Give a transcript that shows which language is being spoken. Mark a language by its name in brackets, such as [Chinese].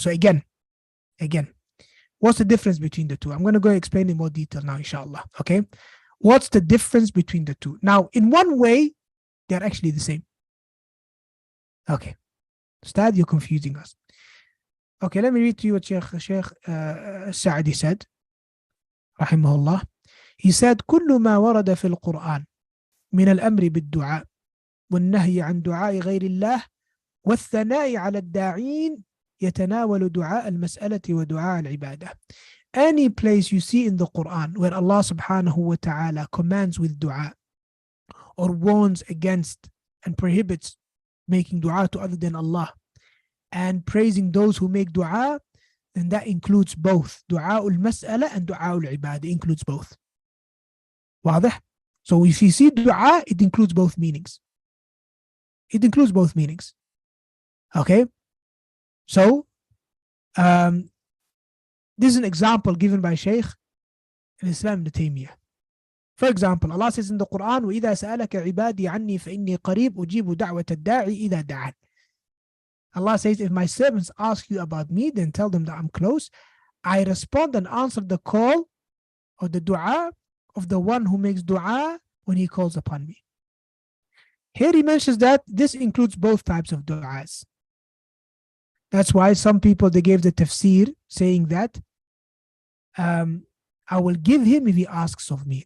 [English] So again, what's the difference between the two? I'm going to go explain in more detail now, inshallah. Okay? What's the difference between the two? Now, in one way, they're actually the same. Okay. Ustad, you're confusing us. Okay, let me read to you what Sheikh Sa'di said, rahimahullah. He said, [Arabic] كل ما ورد في القرآن من الأمر بالدعاء والنهي عن دعاء غير الله والثناء على الداعين يتناول دعاء المسألة ودعاء العبادة. [English] Any place you see in the Quran where Allah subhanahu wa ta'ala commands with dua or warns against and prohibits making dua to other than Allah and praising those who make dua, then that includes both dua al-mas'ala and dua al-ibadah. Includes both. [Arabic] واضح? [English] So if you see dua, it includes both meanings. It includes both meanings. Okay? So, this is an example given by Shaykh al-Islam ibn Taymiyyah. For example, Allah says in the Quran, [Arabic] وَإِذَا سَأَلَكَ عِبَادِي عَنِّي فَإِنِّي قَرِيبٌ أُجِيبُ دَعْوَةَ الدَّاعِ إِذَا دَعَانِ. [English] Allah says, if my servants ask you about me, then tell them that I'm close. I respond and answer the call or the dua of the one who makes dua when he calls upon me. Here he mentions that this includes both types of du'as. That's why some people, they gave the tafsir saying that I will give him if he asks of me.